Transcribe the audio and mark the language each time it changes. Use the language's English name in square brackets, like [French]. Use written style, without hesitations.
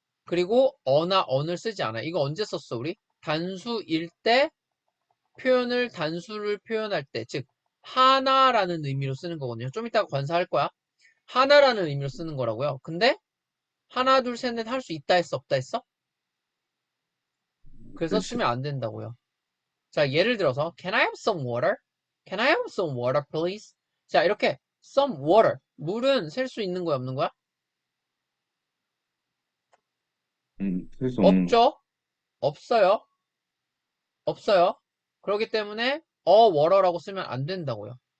[Korean] 그리고 어나 언을 쓰지 않아요. 이거 언제 썼어, 우리? 단수일 때 표현을 단수를 표현할 때, 즉 하나라는 의미로 쓰는 거거든요. 좀 이따가 관사할 거야. 하나라는 의미로 쓰는 거라고요. 근데 하나, 둘, 셋, 넷 할 수 있다 했어, 없다 했어? 그래서 그렇죠. 쓰면 안 된다고요. 자, 예를 들어서 [English] Can I have some water? Can I have some water, please? [Korean] 자, 이렇게 [English] some water [Korean] 물은 셀 수 있는 거야, 없는 거야? 셀 수 없는 거. 없죠? 없어요. 없어요. 그렇기 때문에 어워러라고 쓰면 안 된다고요.